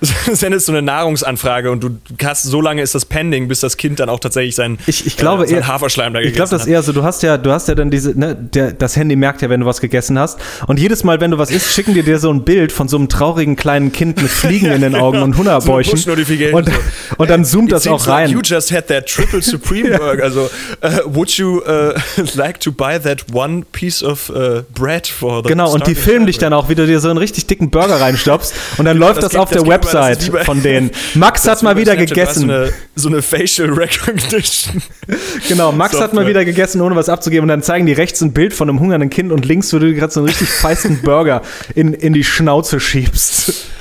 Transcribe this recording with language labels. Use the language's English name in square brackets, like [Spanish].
[German] Sendest so eine Nahrungsanfrage und du hast, so lange ist das pending, bis das Kind dann auch tatsächlich seinen Haferschleim da gegessen hat. Ich glaube, das ist eher so, du hast ja dann diese, ne, das Handy merkt ja, wenn du was gegessen hast. Und jedes Mal, wenn du was isst, schicken die dir so ein Bild von so einem traurigen kleinen Kind mit Fliegen ja, in den Augen, genau, und Hungerbäuchen. So und dann zoomt das auch rein. [English] Like you just had that triple supreme burger. Also, would you like to buy that one piece of bread for the... [German] Genau, und die filmen dich dann auch, wie du dir so einen richtig dicken Burger reinstopfst und dann läuft das auf der Website von denen. Max hat mal wieder gegessen. So eine Facial Recognition. Genau, Max hat mal wieder gegessen, ohne was abzugeben, und dann zeigen die rechts ein Bild von einem hungernden Kind und links, wo du dir gerade so einen richtig feisten Burger in die Schnauze schiebst.